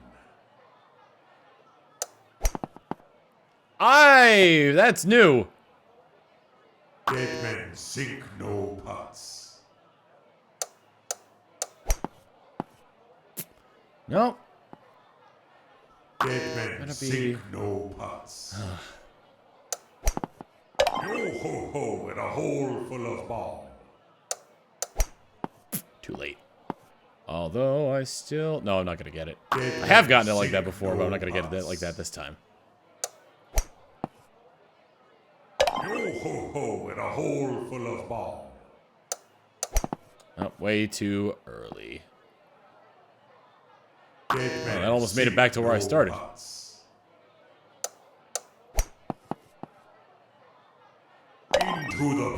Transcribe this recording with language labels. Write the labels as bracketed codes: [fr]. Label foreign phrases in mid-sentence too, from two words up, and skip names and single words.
[en] Aye, that's new. Dead men sink no pots. No. Dead men Gotta be- sink no pots. Yo ho ho and a hole full of balm. Too late. Although I still... No, I'm not going to get it. Dead I have men gotten it like that sink before, but no I'm not going to get it pots. like that this time. Yo ho ho and a hole full of balm. Oh, way too early. Dead men that almost made it sink back to where I no started. pots. Into the